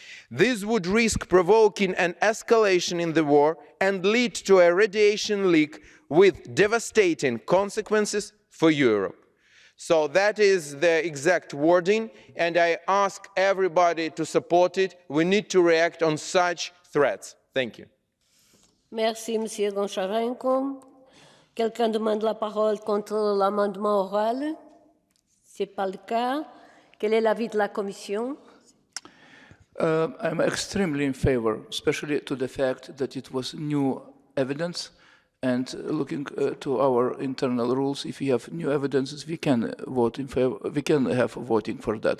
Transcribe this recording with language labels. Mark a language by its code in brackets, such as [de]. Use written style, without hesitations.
[en] This would risk provoking an escalation in the war and lead to a radiation leak with devastating consequences for Europe. So that is the exact wording, and I ask everybody to support it. We need to react on such threats. Thank you. [fr] Merci, Monsieur Goncharenko. Quelqu'un demande la parole contre l'amendement oral? Ce n'est pas le cas. Quel est l'avis de la Commission? [en] I'm extremely in favor, especially to the fact that it was new evidence. And looking to our internal rules, if we have new evidences, we can vote in favor. We can have voting for that.